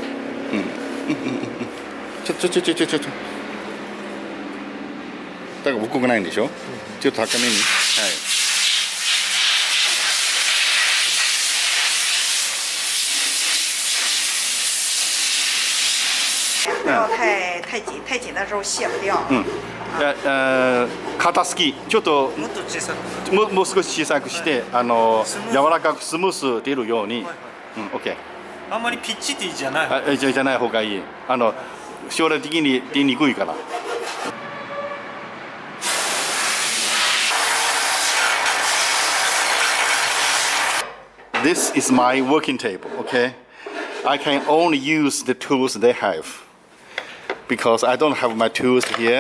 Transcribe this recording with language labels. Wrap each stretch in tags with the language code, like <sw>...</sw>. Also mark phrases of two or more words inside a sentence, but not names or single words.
<ja>ちょ。だから僕がないんでしょ。ちょっと高めに。はい。</ja> <zh>不要太紧，太紧的时候卸不掉。</zh> <ja>肩すきちょっともっと小さく。もう少し小さくして柔らかくスムース出るように。OK。あんまりピッチティじゃない。じゃない方がいい。将来的に出にくいから。</ja> <en>This is my working table, okay? I can only use the tools they have because I don't have my tools here.</en>